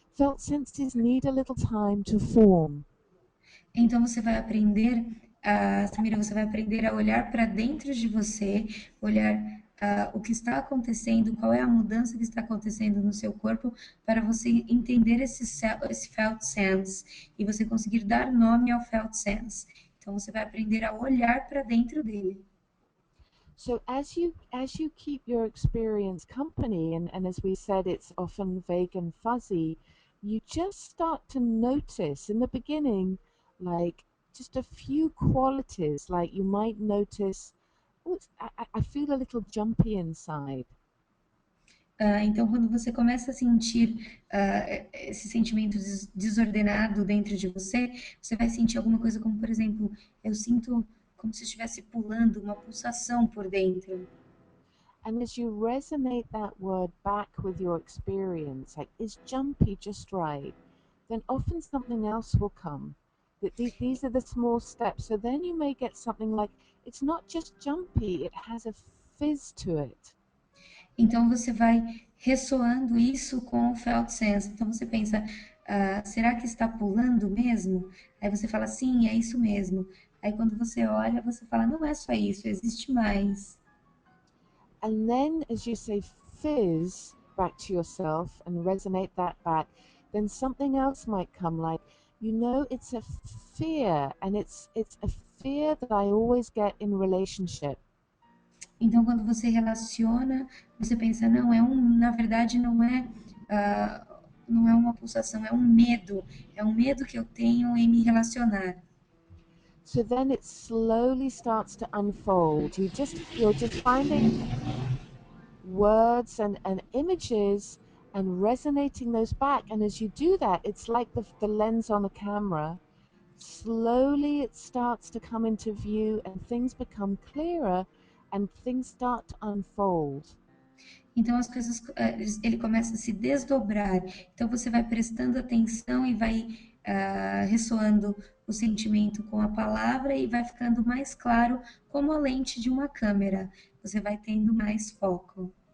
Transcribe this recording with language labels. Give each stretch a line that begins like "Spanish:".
English: Felt senses need a little time to form.
Portuguese: Então você vai aprender, Samira, você vai aprender a olhar para dentro de você, olhar o que está acontecendo, qual é a mudança que está acontecendo no seu corpo, para você entender esse felt sense e você conseguir dar nome ao felt sense. Então você vai aprender a olhar para dentro dele.
English: So as you keep your experience company, and as we said, it's often vague and fuzzy, you just start to notice in the beginning, like just a few qualities, like you might notice, oh, I feel a little jumpy inside.
Portuguese: Então, quando você começa a sentir esse sentimento desordenado dentro de você, você vai sentir alguma coisa como, por exemplo, eu sinto como se estivesse pulando, uma pulsação por dentro.
English: And as you resonate that word back with your experience, like, is jumpy just right? Then often something else will come. These are the small steps. So then you may get something like, it's not just jumpy, it has a fizz to it.
Portuguese: Então você vai ressoando isso com o felt sense. Então você pensa, será que está pulando mesmo? Aí você fala, sim, é isso mesmo. Aí quando você olha, você fala, não é só isso, existe mais.
English: And then, as you say, fizz back to yourself and resonate that back, then something else might come, like, it's a fear, and it's a fear that I always get in relationship.
Portuguese: Então, quando você relaciona, você pensa, não, na verdade, não é uma pulsação, é um medo que eu tenho em me relacionar.
English: So then it slowly starts to unfold. You're just finding words and images and resonating those back. And as you do that, it's like the lens on a camera. Slowly it starts to come into view and things become clearer and things start to unfold.
Portuguese: Então as coisas, ele começa a se desdobrar. Então você vai prestando atenção e vai ressoando o sentimento com a palavra e vai ficando mais claro como a lente de uma câmera. Você vai tendo mais foco.